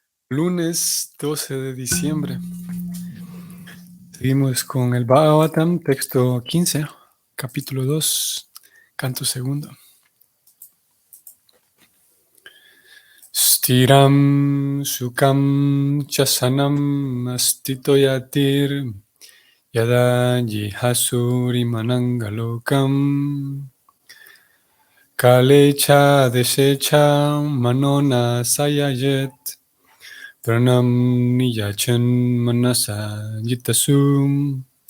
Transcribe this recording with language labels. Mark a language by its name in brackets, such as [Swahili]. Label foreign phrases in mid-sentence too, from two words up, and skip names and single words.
[Spanish] Lunes 12 de diciembre. Seguimos con el Bhagavatam, texto 15, capítulo 2, canto segundo. [Sanskrit] स्थिरम् सुकम् चासनम् अस्तितो यतिर् यदा जिहासुरि मनङ्गलोकम् कालेच देशेच मनोन सयायेत् प्राणम् नियच्छन् मनसा जितासुम्